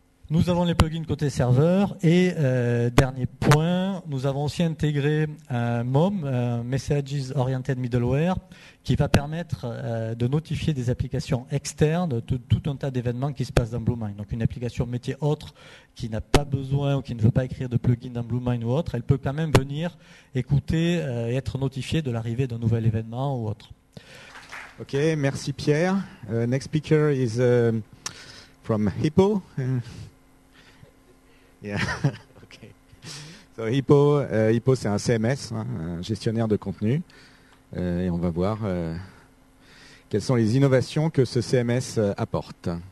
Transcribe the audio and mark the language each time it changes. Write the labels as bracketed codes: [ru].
[fr] Nous avons les plugins côté serveur et dernier point, nous avons aussi intégré un MOM, Messages Oriented Middleware, qui va permettre de notifier des applications externes de tout un tas d'événements qui se passent dans BlueMind. Donc une application métier autre qui n'a pas besoin ou qui ne veut pas écrire de plugin dans BlueMind ou autre, elle peut quand même venir écouter et être notifiée de l'arrivée d'un nouvel événement ou autre. Ok, merci Pierre. [en] Next speaker is from Hippo. Yeah. Okay. [fr] So Hippo, c'est un CMS, un gestionnaire de contenu, et on va voir quelles sont les innovations que ce CMS apporte.